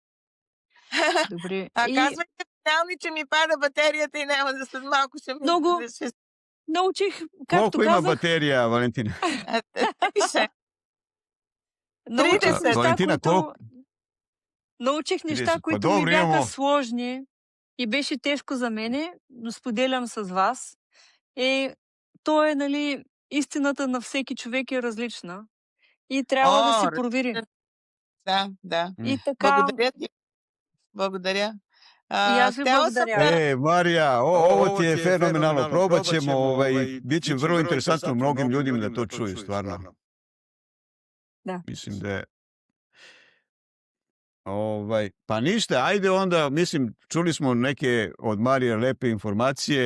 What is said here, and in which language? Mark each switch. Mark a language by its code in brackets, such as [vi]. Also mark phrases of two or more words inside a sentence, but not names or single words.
[bg] Добре. Казвайте финални, че ми пада батерията и няма да след малко ще ми... Много- Научих, както [sr] Koliko ima [bg] казах, [sr] baterija, Valentina? [bg] научих [sr] 30. [bg] неща, Валентина, които... колко? Научих неща, [sr] 30. Па [bg] които ми добре, бяха [sr] имamo. [bg] сложни и беше тежко за мене, но споделям с вас. То е, нали, истината на всеки човек е различна и трябва да се провери. Да. И така, Благодаря ти. Благодаря. и аз ви благодаря. [sr] Marija, ovo ti je fenomenalno. Probat ćemo, bit će vrlo interesantno mnogim ljudima da to čuju, stvarno. Da. Mislim da je... Pa ništa, ajde onda, mislim, čuli smo neke od Marije lepe informacije.